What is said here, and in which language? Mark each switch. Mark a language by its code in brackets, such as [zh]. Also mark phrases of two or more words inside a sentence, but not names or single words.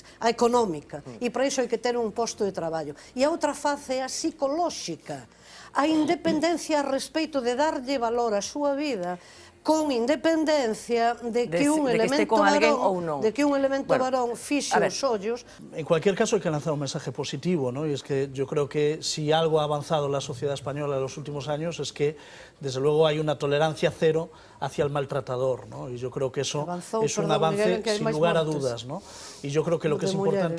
[gl] A económica. E para iso hai que ter un posto de traballo. E a outra face é a psicolóxica. A independencia a respeito de darlle valor á súa vida con independencia de que un de que esté elemento con alguén varón, ou non. de que un elemento Bueno, varón fixe a ver. os ollos. [es] En cualquier caso hay que lanzar un mensaje positivo, ¿no? Y es que yo creo que si algo ha avanzado en la sociedad española en los últimos años es que desde luego hay una tolerancia cero hacia el maltratador, ¿no? Y yo creo que eso [gl] Avanzou, es un perdón, [es] avance [gl] Miguel, en que hai [es] sin [gl] máis [es] lugar a [gl] mortes. [es] dudas, ¿no? Y yo creo que lo que [gl] De [es] es importante